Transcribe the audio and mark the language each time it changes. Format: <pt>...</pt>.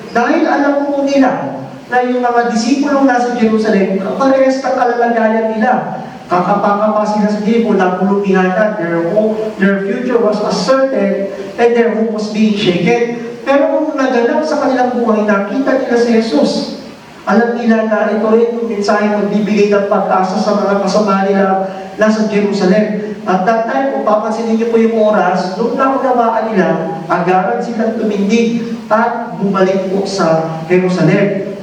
<tl>Dahil alam po nila na yung mga disipulong nasa Jerusalem, parehas ng kalalagayan nila. Kakapakapa sila sa Jerusalem, nagulumihan na,</tl> <en>their future was uncertain, and their hope was being shaken.</en> <tl>Pero kung naganap sa kanilang buhay, nakita nila si Jesus. Alam nila na ito rin yung mensahe magbibigay ng pag-asa sa mga kasama nila nasa Jerusalem.</tl> <en>At that time,</en> <tl>kung papansinin niyo po yung oras, nung naunawaan nila, agaran silang tumindig at bumalik po sa Jerusalem.</tl>